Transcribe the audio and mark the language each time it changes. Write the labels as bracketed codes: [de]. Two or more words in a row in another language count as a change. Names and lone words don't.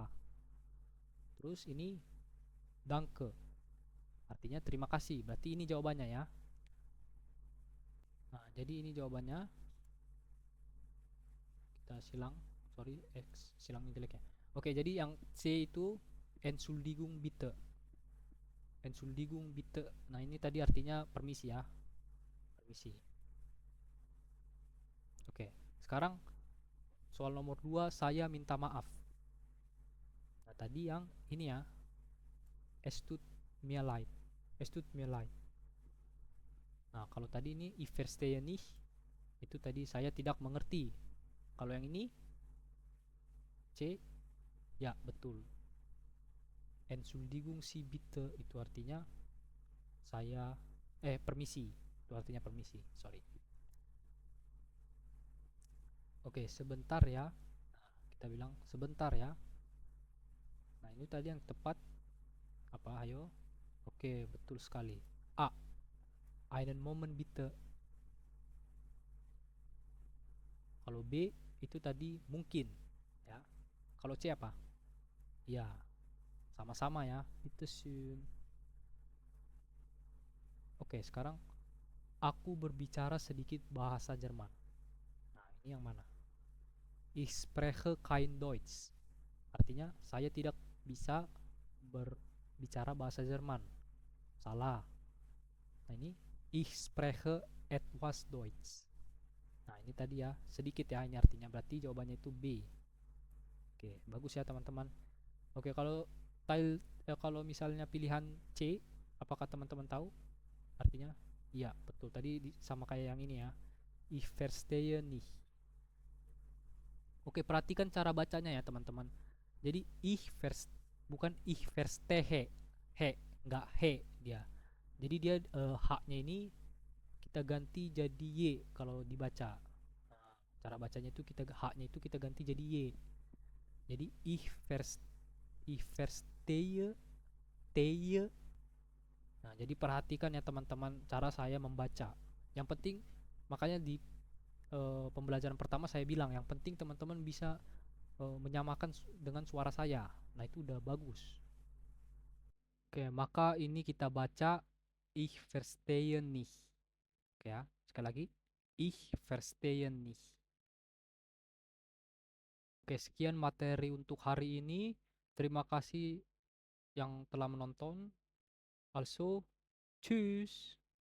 [id] Terus ini danke. Artinya terima kasih. Berarti ini jawabannya ya. Nah, jadi ini jawabannya. Kita silang. Sorry, X silangnya jelek ya. Oke, jadi yang C itu [de] Entschuldigung bitte. Entschuldigung bitte. [id] Nah, ini tadi artinya permisi ya. Permisi. Oke, sekarang soal nomor 2, saya minta maaf. Nah, tadi yang ini ya. [de] Es tut mir leid. Es tut mir leid. [id] Nah, kalau tadi ini [de] ich verstehe nicht, [id] itu tadi saya tidak mengerti. Kalau yang ini C, ya betul. [de] Entschuldigung Sie bitte [id] itu artinya saya permisi. Itu artinya permisi, sorry. Oke, sebentar ya. Kita bilang sebentar ya. Nah, ini tadi yang tepat apa? Ayo. Oke, betul sekali. [de] A. Einen Moment bitte. [id] Kalau B itu tadi mungkin ya. Kalau C apa? Ya, sama-sama ya. [de] Bitteschön. [id] Oke, sekarang aku berbicara sedikit bahasa Jerman. Nah, ini yang mana? [de] Ich spreche kein Deutsch. [id] Artinya saya tidak bisa berbicara bahasa Jerman. Salah. Nah, ini [de] ich spreche etwas Deutsch. [id] Nah, ini tadi ya, sedikit ya ini artinya. Berarti jawabannya itu B. Oke, bagus ya teman-teman. Oke, kalau misalnya pilihan C, apakah teman-teman tahu artinya? Iya, betul. Tadi sama kayak yang ini ya. [de] Ich verstehe nicht. [id] Oke, perhatikan cara bacanya ya teman-teman. Jadi bukan [de] ich verstehe. [id] He, nggak he dia. Jadi dia haknya ini kita ganti jadi y kalau dibaca. Nah, cara bacanya itu haknya itu kita ganti jadi y. [de] Jadi ich verstehe tehe. [id] Nah, jadi perhatikan ya teman-teman cara saya membaca. Yang penting makanya di pembelajaran pertama saya bilang yang penting teman-teman bisa menyamakan dengan suara saya. Nah, itu udah bagus. Oke, maka ini kita baca [de] ich verstehe nicht. [id] Oke ya, sekali lagi. [de] Ich verstehe nicht. [id] Oke, sekian materi untuk hari ini. Terima kasih yang telah menonton. [de] Also, tschüss.